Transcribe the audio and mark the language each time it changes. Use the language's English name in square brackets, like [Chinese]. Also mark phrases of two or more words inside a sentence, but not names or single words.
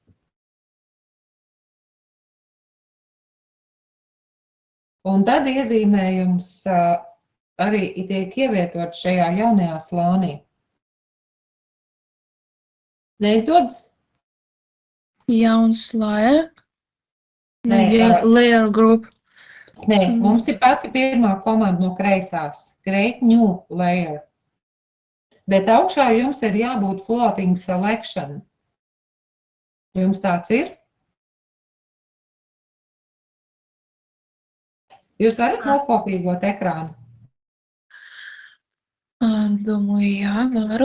[Latvian] Un tad iezīmējums arī tiek ievietot šajā jaunajā slānī. Neizdodas? Jauns layer. [English] Layer group. [Latvian] Nē, mums ir pati pirmā komanda no kreisās. [English] Create new layer. [Latvian] Bet augšā jums ir jābūt [English] floating selection. [Latvian] Jums tāds ir? Jūs varat nokopīgot ekrānu? Domāju, jā, varu.